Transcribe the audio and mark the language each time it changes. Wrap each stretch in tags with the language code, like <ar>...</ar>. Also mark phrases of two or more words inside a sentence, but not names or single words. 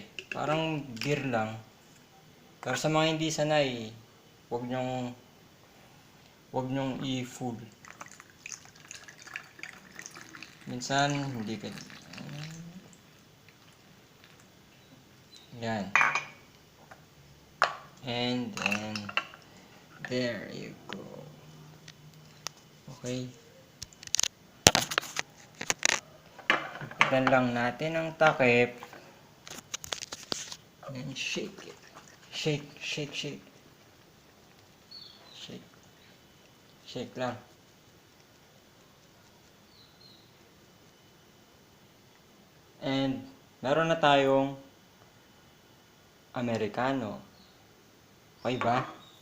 <tl>Parang beer lang. Pero sa mga hindi sanay, wag nyong i-full. Minsan, hindi ka... Yan.</tl> <en>And then, there you go. Okay.</en> <tl>Ipitan lang natin ang takip.</tl> <en>And shake it. Shake, shake, shake. Shake. Shake lang.</en> <tl>And, meron na tayong Americano. Okay ba?</tl>